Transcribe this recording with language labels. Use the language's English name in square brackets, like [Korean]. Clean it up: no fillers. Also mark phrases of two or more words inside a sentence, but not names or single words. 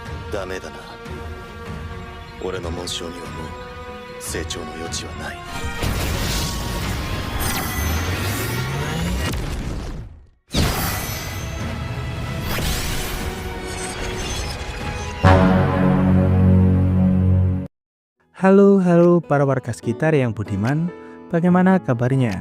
[Japanese] ダメだな。俺の紋章にはもう成長の余地はない。 [Indonesian] Halo para warga sekitar yang budiman, bagaimana kabarnya?